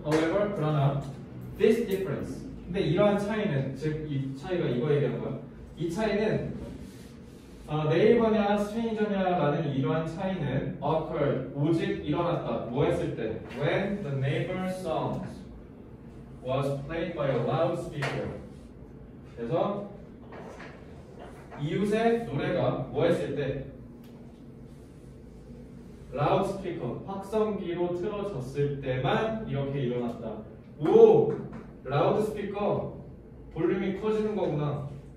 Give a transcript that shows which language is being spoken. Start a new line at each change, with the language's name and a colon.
English: However,
Korean: 그러나
English: this difference.
Korean: 근데 이러한 차이는, 즉 이 차이가 이거 얘기하는 거야. 이 차이는 네이버냐 스트레인저냐라는 이러한 차이는 occurred, 오직 일어났다. 뭐 했을 때?
English: When the neighbor's songs was played by a loudspeaker.
Korean: 그래서 이웃의 노래가 뭐 했을 때? 라우드스피커, 확성기로 틀어졌을 때만 이렇게 일어났다. 오! 라우드스피커 볼륨이 커지는 거구나.